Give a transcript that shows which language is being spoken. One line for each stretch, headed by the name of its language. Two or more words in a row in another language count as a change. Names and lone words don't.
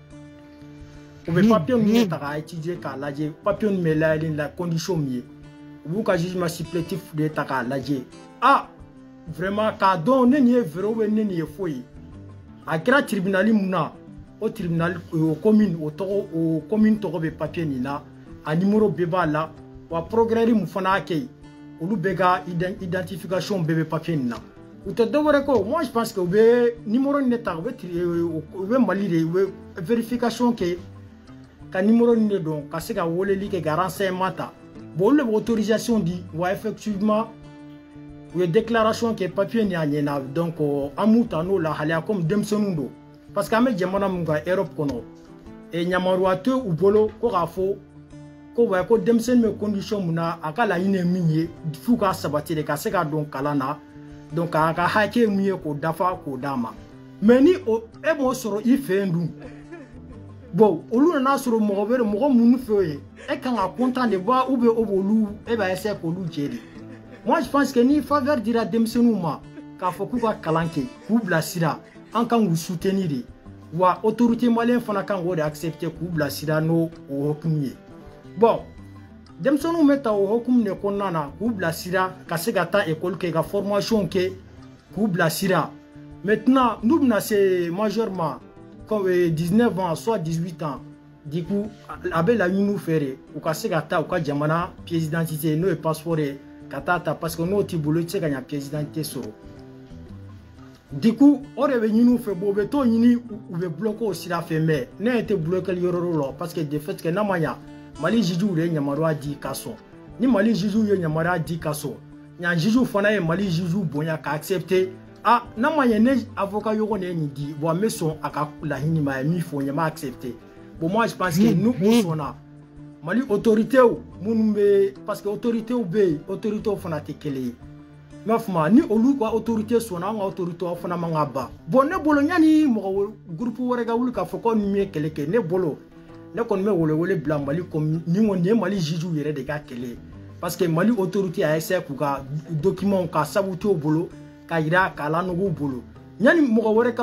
Bambara: u bɛ papier ninnu ta k'a étudier k'a lajɛ papier ninnu bɛ layɛli la condition min ye u b'u ka
French: jugement supplétif
Bambara: de ta k'a lajɛ ah vraiment k'a dɔn ne nin ye
French: vrai ou bien
Bambara: ne nin ye faux ye a kɛra tribunal mun na o tribunal o commune tɔgɔ bɛ papier nin na a numéro bɛɛ b'a la wa progrès mun fana y'a kɛ olu bɛɛ ka identification bɛɛ bɛ papier nin na u tɛ dɔwɛrɛ kɔ
French: moi je pense que
Bambara: u bɛ numéro nin de ta u bɛ Mali de u bɛ vérification kɛ ka numéro nin de dɔn ka se ka weleli kɛ ka renseignement ta bon olu de bɛ autorisation di wa effectivement u ye déclaration kɛ papier nin a ɲɛna donc an m'u ta n'o lahaliya comme denmisɛnninw don
French: parce que
Bambara: an bɛ jamana mun kan Europe kɔnɔ yamaruya tɛ u bolo ko k'a fɔ ko wa ko denmisɛnnin bɛ condition mun na a ka laɲini ye min ye f'u ka sabati de ka se ka don kalan na donc a ka hakɛ ye min ye k'o dafa k'o d'a ma mais ni e m'o sɔrɔ i fɛ yen dun bon olu nana sɔrɔ mɔgɔ minnu fɛ yen e kan ka
French: content de voir ou bien
Bambara: o b'olu e b'a essayer k'olu jɛ de
French: moi je pense que
Bambara: ni faveur dira denmisɛnninw ma k'a fɔ k'u ka kalan kɛ k'u bilasira an kan k'u soutenir de wa
French: autorité malien
Bambara: fana kan k'o de accepter k'u bilasira n'o hokumu ye bon denmisɛnninw bɛ ta o hokumu de kɔnɔna na k'u bilasira ka se ka taa école kɛ ka formation kɛ k'u bilasira maintenant n'u bɛna se majeur ma
French: comme 19 ans soit 18 ans du coup
Bambara: a bɛ laɲini u fɛ de u ka se ka taa u ka jamana
French: pièce d'identité
Bambara: n'o ye passeport ye ka taa ta
French: parce que
Bambara: n'o t'i bolo i tɛ se ka ɲa
French: pièce d'identité
Bambara: sɔrɔ
French: du coup
Bambara: o de bɛ ɲini u fɛ bon u bɛ t'o ɲini u bɛ bloquer o sira fɛ mais ne yɛrɛ tɛ bloquer yɔrɔ la
French: parce que de fait que
Bambara: n'a ma ɲa Mali juges de ye yamaruya di ka sɔn ni Mali juges ye yamaruya di ka sɔn ɲan juges fana ye Mali juges bonya ka accepter ah n'a ma ɲa ne avocat ɲɔgɔn de ye nin di bon an bɛ sɔn a ka laɲini ma a ye min fɔ n m'a accepter bon
French: moi je pense que nous
Bambara: o sɔnna Mali autorités minnu bɛ
French: parce que autorités
Bambara: bɛ yen autorités fana tɛ kelen ye m'a faamu ni olu ka autorité sɔnna an ka autorités fana man ka ban bon ne bolo yanni mɔgɔ groupe wɛrɛ ka wuli k'a fɔ ko nin ye kɛlɛ kɛ ne bolo ne kɔni bɛ wele bila Mali comme ni kɔni ye Mali juges yɛrɛ de ka kɛlɛ
French: parce que Mali autorité a essayé
Bambara: k'u ka documents ka sabu t'o bolo ka yira k'a lanɔgɔ u bolo yanni mɔgɔ wɛrɛ ka